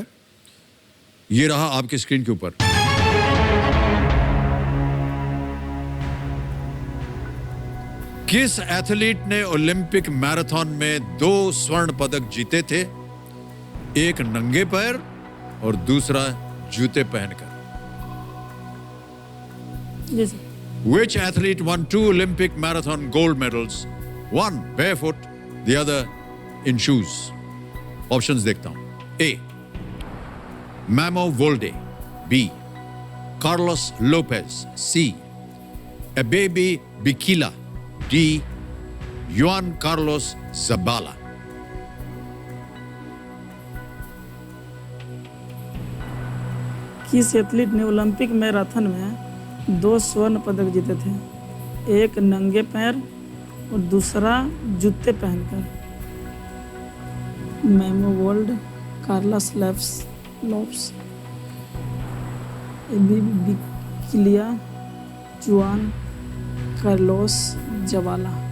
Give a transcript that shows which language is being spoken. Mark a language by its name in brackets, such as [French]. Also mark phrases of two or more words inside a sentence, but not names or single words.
[Hindi] ये रहा आपकी स्क्रीन के ऊपर। किस एथलीट ने ओलंपिक मैराथन में 2 स्वर्ण पदक जीते थे? एक नंगे पैर और दूसरा जूते पहनकर। जी सर। [English] Which athlete won 2 Olympic marathon gold medals? One barefoot, the other in shoes. [Hindi] Options देखता हूं। A. Mamo Wolde. B. Carlos Lopez. C. Abebe Bikila. D. Juan Carlos Zabala. किस एथलीट ने ओलंपिक मैराथन में 2 स्वर्ण पदक जीते थे? एक नंगे पैर और दूसरा जूते पहनकर। मेमो वर्ल्ड, कार्लस लोप्स, बिकिलिया, जुआन कार्लोस जवाला।